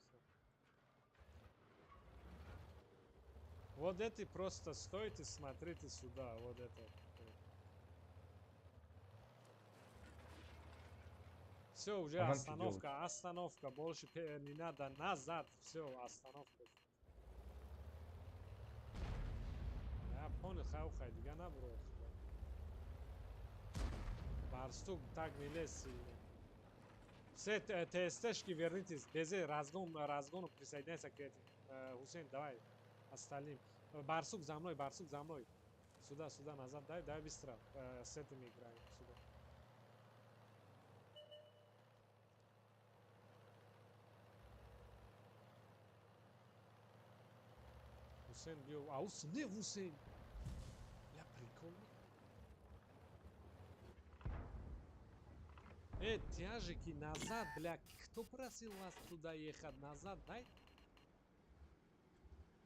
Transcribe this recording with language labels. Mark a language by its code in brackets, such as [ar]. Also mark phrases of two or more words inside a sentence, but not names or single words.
[ru] Вот эти просто стойте смотрите сюда вот это все уже остановка больше не надо назад все остановка я понял [tg] хай дига набро [ru] барстук так не лезь сильно все ТСТшки вернитесь без разгону присоединяйся к этим Хусейн давай остальным барсук за мной сюда назад дай быстро с этими играем сюда Хусейн бил не Хусейн я прикольный тяжики назад бля кто просил вас туда ехать назад дай